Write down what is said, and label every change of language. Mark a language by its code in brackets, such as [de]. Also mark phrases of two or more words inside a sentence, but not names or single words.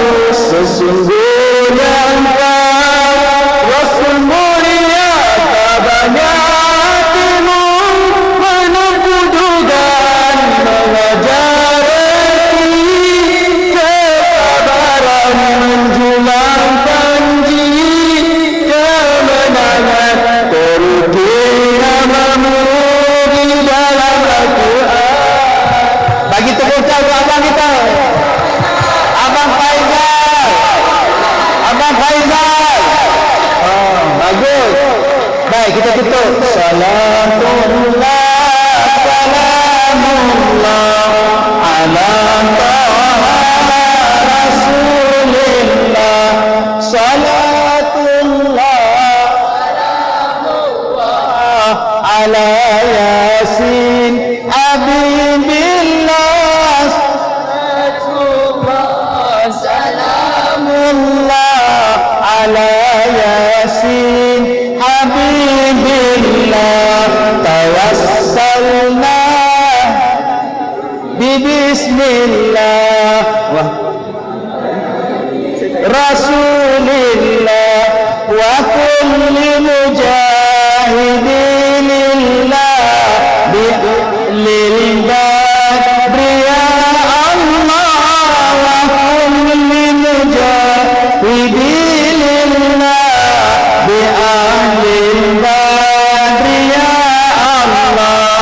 [ms] Sesungguhnya Rasul mulia, tak banyak hatimu menempuh dugaan, mengajar reti kesabaran, menjulang janji kemenangan, teruji namamu di dalam Al-Quran. Bagi tepuk tangan abang kita, Abang Faizal. Abang Faizal. Bagus. Baik, kita tutup. [ar] سلام الله، سلام الله على طه رسول الله. صلاة الله، سلام الله على يس حبيب الله. صلاة الله، سلام الله على يس حبيب الله. توسلنا بسم الله رسول الله وكل مجاهد لله للبدر يا الله، وكل مجاهد لله بأهل البدر يا الله.